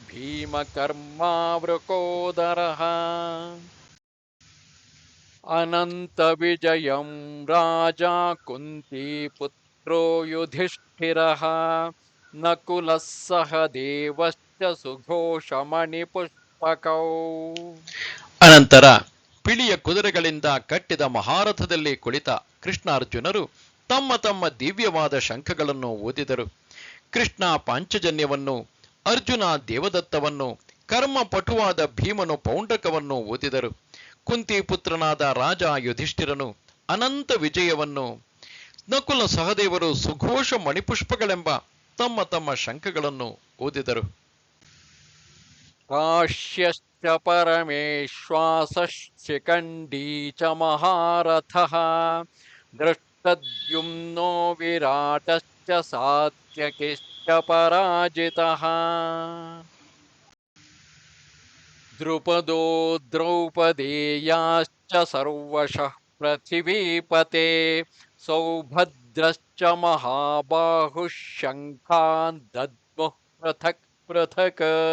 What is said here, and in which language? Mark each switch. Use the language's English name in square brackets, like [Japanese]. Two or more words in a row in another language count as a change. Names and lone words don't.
[Sanskrit] भीमकर्मावृकोदरः अनन्तविजयं राजा कुन्तीपुत्रो युधिष्ठिरः नकुलः सह देवश्च सुघोषमणिपुष्पकौ [Kannada] ಅನಂತರ ಪಿಳಿಯ ಕುದುರೆಗಳಿಂದ ಕಟ್ಟಿದ ಮಹಾರಥದಲ್ಲಿ ಕುಳಿತ ಕೃಷ್ಣಾರ್ಜುನರು ತಮ್ಮ ತಮ್ಮ ದಿವ್ಯವಾದ ಶಂಖಗಳನ್ನು ಊದಿದರು. ಕೃಷ್ಣ ಪಾಂಚಜನ್ಯವನ್ನು, ಅರ್ಜುನ ದೇವದತ್ತವನ್ನು, ಕರ್ಮ ಪಟುವಾದ ಭೀಮನು ಪೌಂಡ್ರಕವನ್ನು ಊದಿದರು. ಕುಂತಿಪುತ್ರನಾದ ರಾಜ ಯುಧಿಷ್ಠಿರನು ಅನಂತ ವಿಜಯವನ್ನು, ನಕುಲ ಸಹದೇವರು ಸುಘೋಷ ಮಣಿಪುಷ್ಪಗಳೆಂಬ ತಮ್ಮ ತಮ್ಮ ಶಂಖಗಳನ್ನು ಊದಿದರು. [Sanskrit] काश्यश्च परमेश्वासः शिखण्डी च महारथः दृष्टद्युम्नो विराटश्च सात्यकिश्च पराजितः द्रुपदो द्रौपदेयाश्च सर्वशः पृथिवीपते सौभद्रश्च महाबाहुः शङ्खान् दद्मुः पृथक् पृथक्